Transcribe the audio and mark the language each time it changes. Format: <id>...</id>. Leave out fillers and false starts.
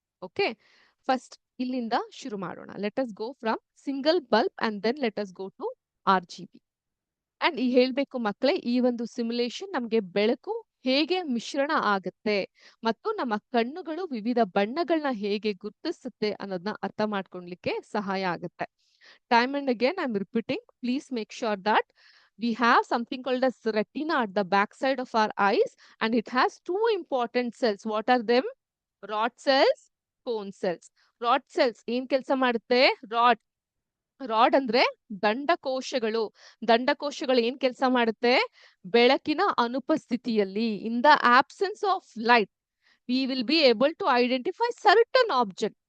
<en>okay,</en> <kn>first ಇಲ್ಲಿಂದ ಶುರು ಮಾಡೋಣ.</kn> <en>Let us go from single bulb and then let us go to RGB.</en> <kn>And ಈ ಹೇಳ್ಬೇಕು ಮಕ್ಕಳೇ, ಈ ಒಂದು ಸಿಮ್ಯುಲೇಷನ್ ನಮ್ಗೆ ಬೆಳಕು ಹೇಗೆ ಮಿಶ್ರಣ ಆಗುತ್ತೆ ಮತ್ತು ನಮ್ಮ ಕಣ್ಣುಗಳು ವಿವಿಧ ಬಣ್ಣಗಳನ್ನ ಹೇಗೆ ಗುರುತಿಸುತ್ತೆ ಅನ್ನೋದನ್ನ ಅರ್ಥ ಮಾಡ್ಕೊಳ್ಲಿಕ್ಕೆ ಸಹಾಯ ಆಗುತ್ತೆ.</kn> <en>Time and again I'm repeating, please make sure that we have something called as retina at the back side of our eyes, and it has two important cells. What are them? Rod cells, cone cells.</en> <kn>Rod cells ಏನ್ ಕೆಲಸ ಮಾಡುತ್ತೆ? Rod ಅಂದ್ರೆ ದಂಡಕೋಶಗಳು. ದಂಡಕೋಶಗಳು ಏನ್ ಕೆಲಸ ಮಾಡುತ್ತೆ? ಬೆಳಕಿನ ಅನುಪಸ್ಥಿತಿಯಲ್ಲಿ,</kn> <en>In the absence of light, we will be able to identify certain object.</en>